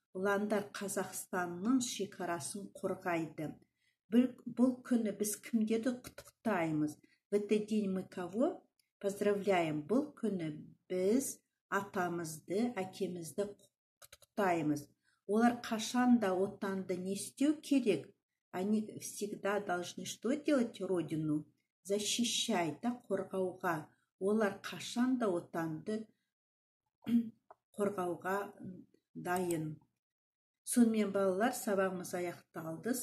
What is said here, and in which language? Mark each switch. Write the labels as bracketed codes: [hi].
[kk] Ұландар Қазақстанның шекарасын қорғайды. Бұл күні біз кімдерді құттықтаймыз? [ru] В этот день мы кого поздравляем? [kk] Бұл күні біз атамызды, әкемізді құттықтаймыз. Олар қашанда отанды не істеу керек? [ru] Они всегда должны что делать родину? Защищать, да, [kk] қорғауға. Олар қашанда отанды қорғауға дайын. Сонымен балалар, сабағымыз аяқталды.